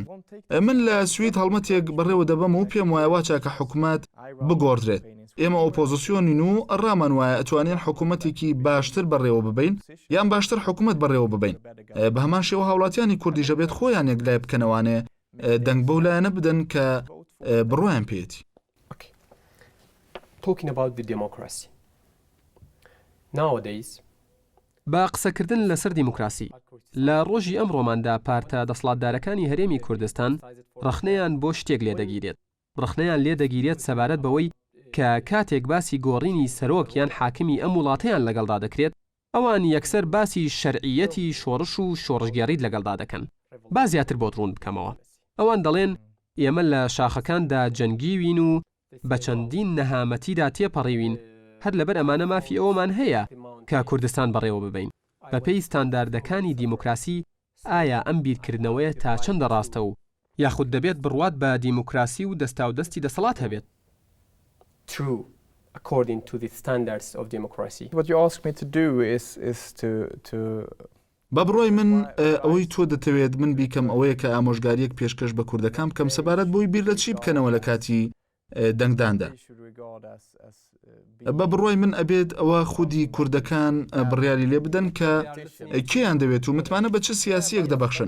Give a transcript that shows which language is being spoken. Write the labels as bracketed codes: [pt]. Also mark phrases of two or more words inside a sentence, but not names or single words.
[ckb] من لە سوید هەڵمەتێک بەڕێوە دەبەم و پێم وایە واچە کە حکوومەت بگۆڕدرێت. ئێمە ئۆپۆزیسیۆنین و ڕامان وایە ئەتوانین حکوومەتێکی باشتر بەڕێوە ببین یان باشتر حکوومەت بەڕێوە ببین. بە هەمان شێوە هاوڵاتیانی کوردیش دەبێت خۆیان یەکلای بکەنەوانێ دەنگ بەو لایەنە بدەن کە بڕۆیان پێێتی. [en] Talking about the democracy. Nowadays, [ckb] با قسەکردن لەسەر دیموکراسی لە ڕۆژی ئەمڕۆماندا پارتە دەسەڵاتدارەکانی هەرێمی کوردستان ڕەخنەیان بۆ شتێک لێ دەگیرێت. ڕەخنەیان لێ دەگیرێت سەبارەت بەوەی کە کاتێک باسی گۆڕینی سەرۆک یان حاکمی ئەم وڵاتەیان لەگەڵدا دەکرێت ئەوان یەکسەر باسی شەرعیەتی شۆڕش و شۆڕژگێڕیت لەگەڵدا دەکەن. با زیاتر بۆ ڕوون بکەمەوە. ئەوان دەڵێن ئێمە لە شاخەکاندا جەنگیوین و بە چەندین نەهامەتیدا تێپەڕیوین هەر لەبەر ئەمانە مافی ئەومان هەیە کە کوردستان بەڕێوە ببین بە پێی ستانداردەکانی دیموکراسی ئایا ئەم بیرکردنەوەیە تا چەندە ڕاستە و یاخود دەبێت بڕوات بە دیموکراسی و دەستا و دەستی دەسەڵات هەبێت [en] True, according to the standards of democracy. What you ask me to do is to [ckb] بە بڕۆی من ئەوەی تۆ دەتەوێت من بیکەم ئەوەیە کە ئامۆژگاریەک پێشکەش بە کوردەکان بکەم سەبارەت بۆی بیر لە چی بکەنەوە لە کاتی دەنگداندا. بە بڕۆی من ئەبێت ئەوە خودی کوردەکان بڕیاری لێ بدەن کە کێیان دەوێت و متمانە بە چه سیاسیەک دەبەخشن.